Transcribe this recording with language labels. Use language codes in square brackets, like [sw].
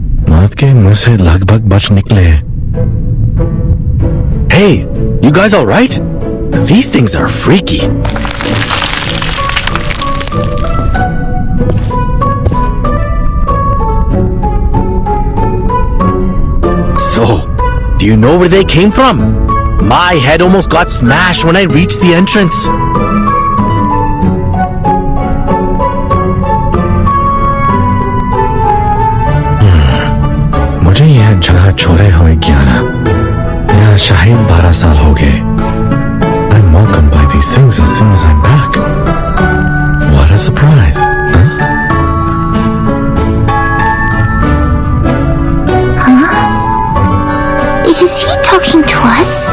[hi] मौत के मुंह से लगभग बच निकले. [en] Hey, you guys all right? These things are freaky. So, do you know where they came from? My head almost got smashed when I reached the entrance. [hi] मुझे यह जगह छोड़े हुए 11 या शायद 12 साल हो गए. [en] I'm welcomed by these things as soon as I'm back. What a surprise, Is he talking to us?